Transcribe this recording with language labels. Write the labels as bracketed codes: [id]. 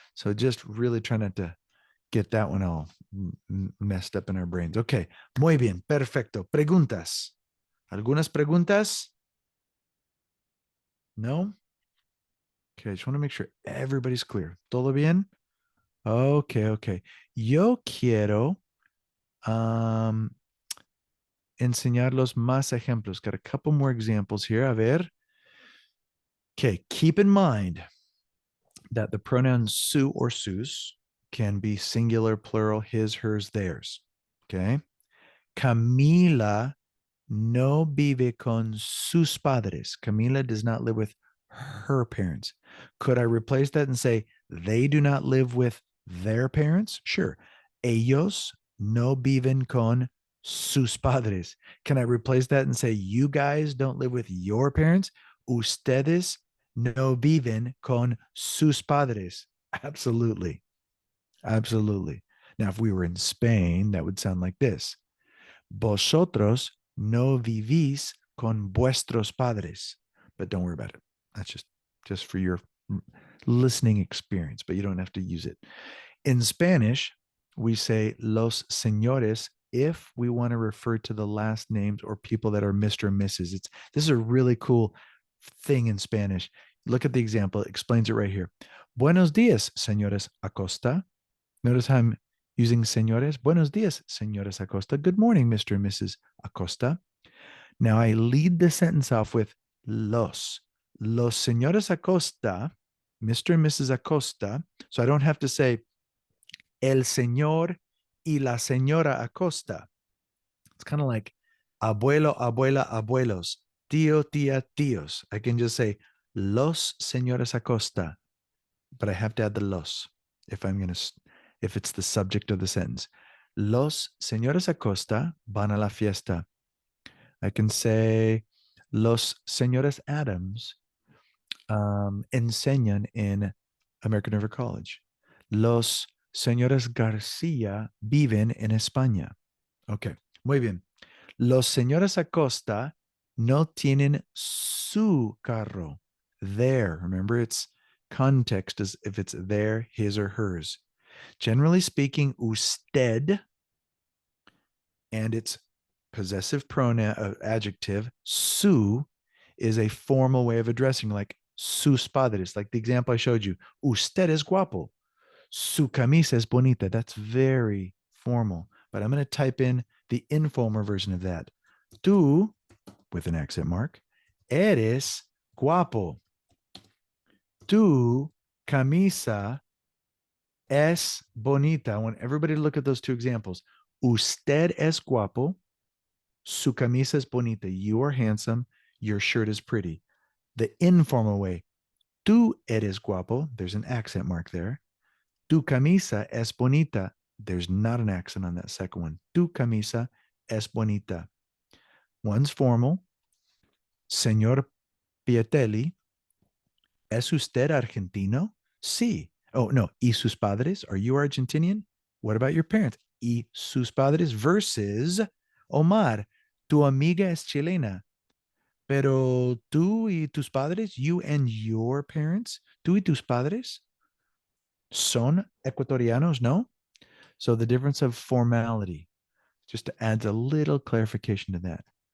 [en] So just really try not to get that one all messed up in our brains. [es] Okay, muy bien, perfecto. Preguntas. ¿Algunas preguntas? No? [en] Okay, I just want to make sure everybody's clear. [es] ¿Todo bien? Okay. Yo quiero enseñarlos más ejemplos. [en] Got a couple more examples here. [es] A ver. [en] Okay, keep in mind that the pronoun su or sus can be singular, plural, his, hers, theirs. Okay. [es] Camila no vive con sus padres. [en] Camila does not live with her parents. Could I replace that and say they do not live with their parents? Sure. [es] Ellos no viven con sus padres. [en] Can I replace that and say you guys don't live with your parents? [es] Ustedes no viven con sus padres. [en] Absolutely. Now, if we were in Spain, that would sound like this. [es] Vosotros no vivís con vuestros padres. [en] But don't worry about it. That's just for your listening experience, but you don't have to use it. In Spanish, we say los señores if we want to refer to the last names or people that are Mr. and Mrs. This is a really cool thing in Spanish. Look at the example. It explains it right here. [es] Buenos días, señores Acosta. [en] Notice how I'm using señores. [es] Buenos días, señores Acosta. [en] Good morning, Mr. and Mrs. Acosta. Now I lead the sentence off with los. [es] Los señores Acosta, [en] Mr. and Mrs. Acosta. So I don't have to say [es] el señor y la señora Acosta. [en] It's kind of like abuelo, abuela, abuelos, tío, tía, tíos. I can just say los señores Acosta, but I have to add the los if it's the subject of the sentence. [es] Los señores Acosta van a la fiesta. [en] I can say [es] los señores Adams enseñan [en] in American River College. [es] Los señores García viven en España. Okay, muy bien. Los señores Acosta no tienen su carro. [en] Their, remember, it's context as if it's their, his, or hers. Generally speaking, usted and its possessive pronoun adjective, su, is a formal way of addressing, like sus padres, like the example I showed you. [es] Usted es guapo. Su camisa es bonita. [en] That's very formal. But I'm going to type in the informal version of that. Tú, with an accent mark, [es] eres guapo. Tu camisa es bonita. [en] I want everybody to look at those two examples. [es] Usted es guapo. Su camisa es bonita. [en] You are handsome. Your shirt is pretty. The informal way. [es] Tú eres guapo. [en] There's an accent mark there. [es] Tu camisa es bonita. [en] There's not an accent on that second one. [es] Tu camisa es bonita. [en] One's formal. Señor Piatelli, ¿es usted argentino? [es] Sí. Oh, no. ¿Y sus padres? [en] Are you Argentinian? What about your parents? [es] ¿Y sus padres? Versus Omar, tu amiga es chilena. Pero tú y tus padres, [en] you and your parents, [es] tú y tus padres son ecuatorianos, no? [en] So the difference of formality just adds a little clarification to that.